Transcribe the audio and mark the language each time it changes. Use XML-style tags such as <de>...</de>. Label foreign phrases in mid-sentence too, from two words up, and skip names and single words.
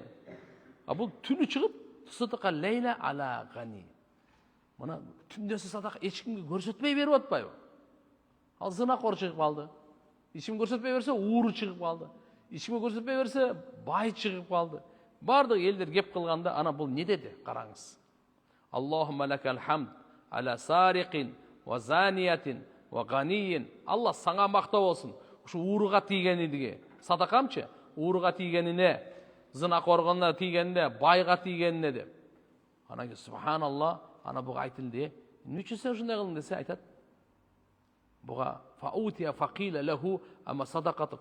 <ky>Бул түнү чыгып,</ky> <ar>صدقة ليلة على غني.</ar> <ky>Мына түндөсү садака эч кимге көрсөтпөй берип атпайбы? Ал зынакор чыгып калды. Эч ким көрсөтпөй берсе, ууру чыгып калды. Эч кимге көрсөтпөй берсе, бай чыгып калды. Бардык элдер кеп кылганда, ана бул не деди? Караңыз.</ky> <ar>اللهم لك الحمد على سارق وزانية وغني.</ar> <ky>Алла саңа мактоо болсун. Ушу ууруга тийгениге, садакамчы, ууруга тийгенине, зынакоргона тийгенине, байга тийгенине деп. Анан субханалла, ана буга айтылды. Эмне үчүн сен ушундай кылдың десе айтат. Буга</ky> <ar>فأتي فقيل له أما صدقتك.</ar>